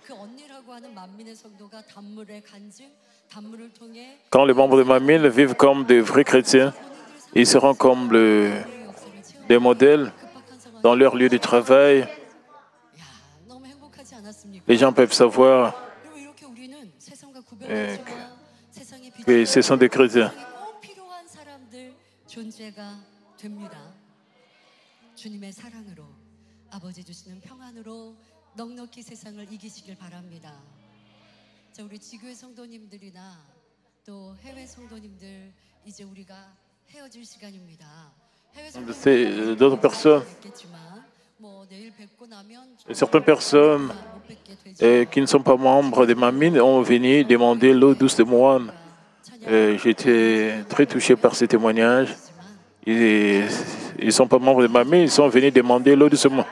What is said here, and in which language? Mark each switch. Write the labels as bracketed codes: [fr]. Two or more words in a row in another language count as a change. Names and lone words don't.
[fr] Quand les membres de Mamine vivent comme des vrais chrétiens, ils seront comme des modèles dans leur lieu de travail. Les gens peuvent savoir que ce sont des chrétiens. [ko] 우리 지교회 성도님들이나 또 해외 성도님들 이제 우리가 헤어질 시간입니다. [fr] C'est d'autres personnes. Certaines personnes qui ne sont pas membres de Mamine ont venu demander l'eau douce de moine. J'étais très touché par ces témoignages. Ils ne sont pas membres de Mamine, ils sont venus demander l'eau douce de moine.